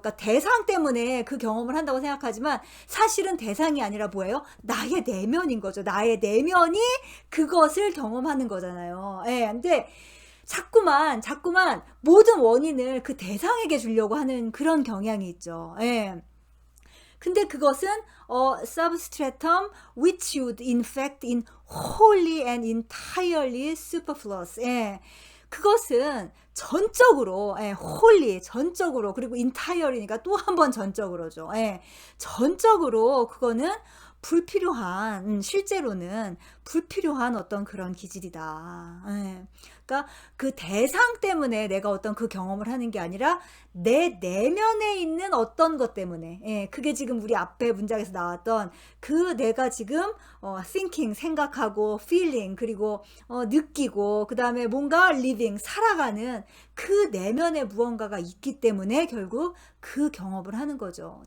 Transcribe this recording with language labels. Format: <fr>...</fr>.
<ko>그러니까 대상 때문에 그 경험을 한다고 생각하지만 사실은 대상이 아니라 뭐예요? 나의 내면인 거죠. 나의 내면이 그것을 경험하는 거잖아요. 근데 자꾸만 모든 원인을 그 대상에게 주려고 하는 그런 경향이 있죠. 근데 그것은</ko> <en>substratum which would in fact in wholly and entirely superfluous.</en> <ko>예. 그것은 전적으로, 예, wholly, 전적으로, 그리고 entire니까 또 한 번 전적으로죠. 예. 전적으로 그거는 불필요한, 실제로는 불필요한 어떤 그런 기질이다. 예. 그러니까 그 대상 때문에 내가 어떤 그 경험을 하는 게 아니라 내 내면에 있는 어떤 것 때문에, 예, 그게 지금 우리 앞에 문장에서 나왔던 그 내가 지금 thinking, 생각하고 feeling, 그리고 느끼고, 그 다음에 뭔가 living, 살아가는 그 내면에 무언가가 있기 때문에 결국 그 경험을 하는 거죠.</ko>